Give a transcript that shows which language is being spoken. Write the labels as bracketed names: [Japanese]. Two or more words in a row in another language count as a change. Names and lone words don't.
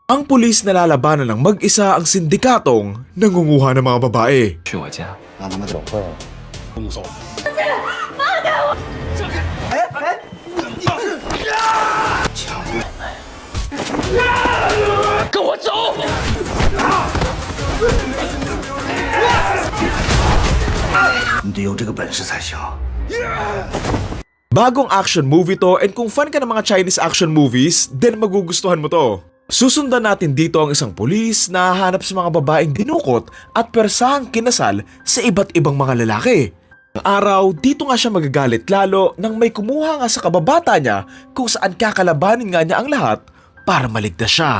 [Filipino] Ang pulis na lalabanan ng mag-isa ang sindikatong nangunguha ng mga babae. [Chinese] 去我家，让他们走会。动手。跟我走！你得有这个本事才行。 [Filipino] Bagong [English] action movie [Filipino] to, and kung fan ka ng mga [English] Chinese action movies, [Filipino] then magugustuhan mo to. Susundan natin dito ang isang pulis na hahanap sa mga babaeng dinukot at persahang kinasal sa iba't ibang mga lalaki. Ang araw, dito nga siya magagalit lalo nang may kumuha nga sa kababata niya kung saan kakalabanin nga niya ang lahat para maligtas siya.